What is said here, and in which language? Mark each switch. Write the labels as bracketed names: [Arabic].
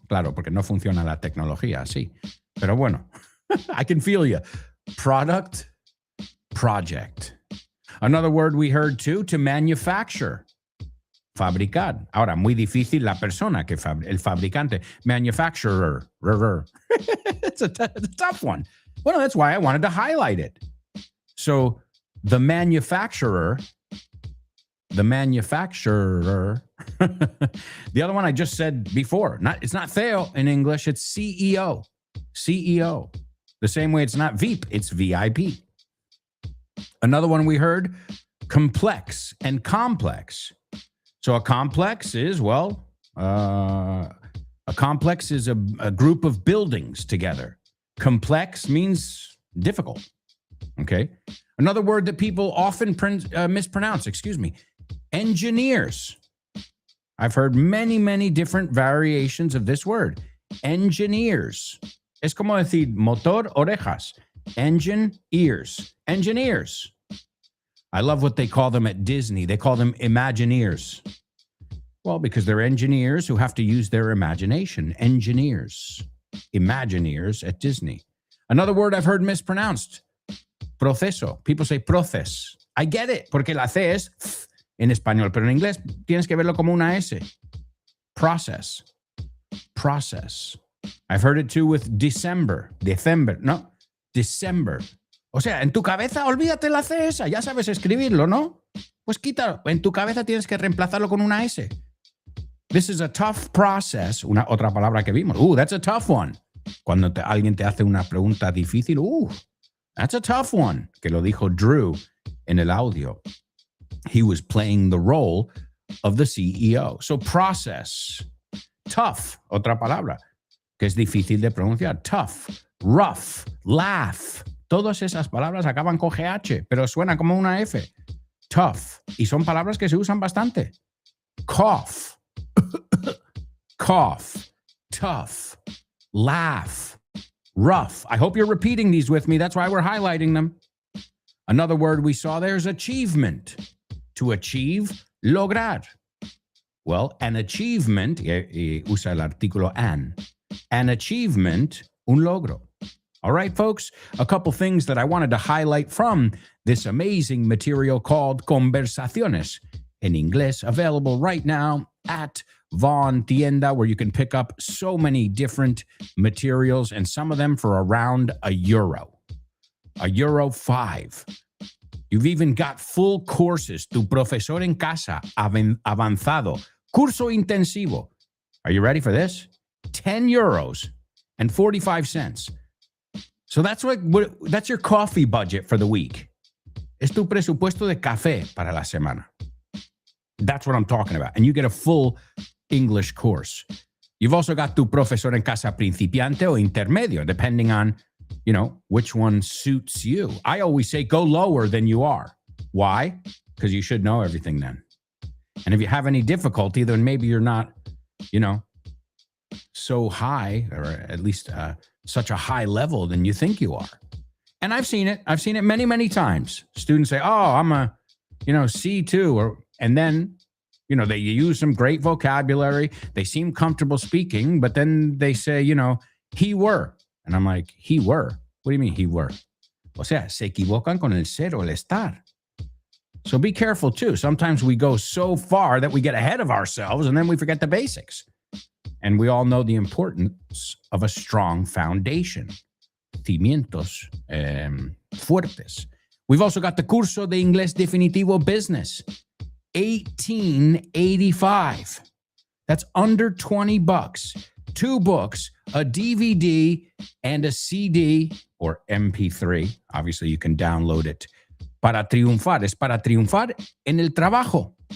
[Spanish] Claro, porque no funciona la tecnología así. Pero bueno, [English] I can feel you. Product, project. Another word we heard too, to manufacture. [Spanish] Fabricar. Ahora, muy difícil la persona que el fabricante. [English] Manufacturer. It's a tough one. Well, that's why I wanted to highlight it. So the manufacturer. The other one I just said before. It's not CEO in English. It's CEO. CEO. The same way it's not VIP, it's VIP. Another one we heard, complex and complex. So a complex is, well, a complex is a group of buildings together. Complex means difficult. Okay. Another word that people often mispronounce, engineers. I've heard many, many different variations of this word. Engineers. [Spanish] Es como decir motor, orejas. [English] Engine, ears. Engineers. I love what they call them at Disney. They call them Imagineers. Well, because they're engineers who have to use their imagination. Engineers. Imagineers at Disney. Another word I've heard mispronounced. Proceso. People say proces. I get it, [Spanish] porque la C es en español, pero en inglés tienes que verlo como una S. [English] Process. Process. I've heard it too with December. No, December. [Spanish] O sea, en tu cabeza, olvídate la C esa. Ya sabes escribirlo, ¿no? Pues quítalo. En tu cabeza tienes que reemplazarlo con una S. [English] This is a tough process. [Spanish] Otra palabra que vimos. [English] That's a tough one. [Spanish] Cuando alguien te hace una pregunta difícil, [English] that's a tough one. [Spanish] Que lo dijo Drew en el audio. [English] He was playing the role of the CEO. So process. Tough. [Spanish] Otra palabra que es difícil de pronunciar. Tough. Rough. Laugh. Todas esas palabras acaban con GH, pero suena como una F. Tough. Y son palabras que se usan bastante. Cough. Cough. Tough. Laugh. Rough. [English] I hope you're repeating these with me. That's why we're highlighting them. Another word we saw there is achievement. To achieve, lograr. Well, an achievement, [Spanish] usa el artículo [English] an achievement, [Spanish] un logro. [English] All right, folks, a couple things that I wanted to highlight from this amazing material called Conversaciones in English, available right now at Vaughn Tienda, where you can pick up so many different materials and some of them for around €1. €5. You've even got full courses, Tu Profesor en Casa, Avanzado, Curso Intensivo. Are you ready for this? €10 and 45 cents. So that's your coffee budget for the week. [Spanish] Es tu presupuesto de café para la semana. [English] That's what I'm talking about. And you get a full English course. You've also got Tu Profesor en Casa Principiante o Intermedio, depending on, which one suits you. I always say go lower than you are. Why? Because you should know everything then. And if you have any difficulty, then maybe you're not, so high, or at least such a high level than you think you are. And I've seen it. I've seen it many, many times. Students say, I'm a, C2, and then, they use some great vocabulary. They seem comfortable speaking, but then they say, he were. And I'm like, he were? What do you mean he were? [Spanish] O sea, se equivocan con el ser o el estar. [English] So be careful too. Sometimes we go so far that we get ahead of ourselves and then we forget the basics. And we all know the importance of a strong foundation. [Spanish] Cimientos fuertes. [English] We've also got the Curso de Inglés Definitivo Business. $18.85. That's under $20. 2 books, a DVD, and a CD or MP3. Obviously, you can download it. [Spanish] Para triunfar. Es para triunfar en el trabajo.